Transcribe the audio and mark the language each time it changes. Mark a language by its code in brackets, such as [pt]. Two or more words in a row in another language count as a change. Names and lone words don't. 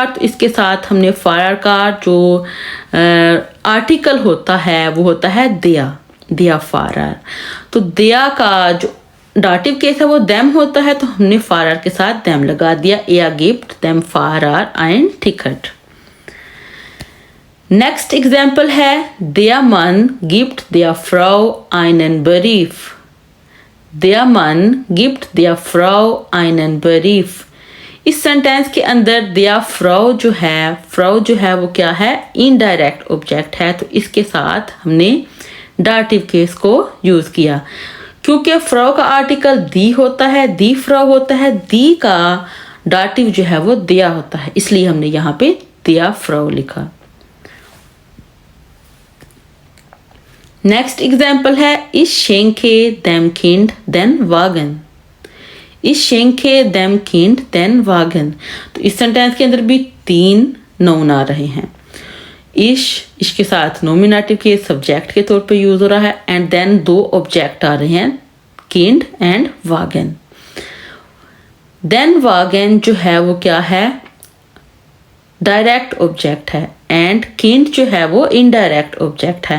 [hi] तो इसके साथ हमने फारार का जो आर्टिकल होता है वो होता है [de] der Fahrer. [hi] तो दिया का जो डाटिव केस है वो देम होता है तो हमने फारार के साथ देम लगा दिया। [de] Er gibt dem Fahrer ein Ticket। [en] next example [de] है Der Mann gibt der Frau einen Brief। Der Mann gibt der Frau einen Brief। [hi] इस सेंटेंस के अंदर [de] der Frau [hi] जो है वो क्या है [en] indirect object [hi] है। तो इसके साथ हमने [en] dative case [hi] को यूज़ किया क्योंकि फ्रो का आर्टिकल दी होता है [de] die Frau [hi] होता है। दी का डाटिव जो है वो दिया होता है इसलिए हमने यहाँ पे [de] der Frau [hi] लिखा। [en] next example [de] है Ich schenke dem Kind den Wagen। Ich schenke dem Kind den Wagen। [hi] तो इस सेंटेंस के अंदर भी 3 नाउन आ रहे हैं। इश के साथ नॉमिनेटिव के सब्जेक्ट के तौर पे यूज हो रहा है [en] and then [hi] 2 ऑब्जेक्ट आ रहे हैं किंड एंड वागन। देन वागन जो है वो क्या है [en] direct object [hi] है एंड किंड जो है वो [en] indirect object [hi] है।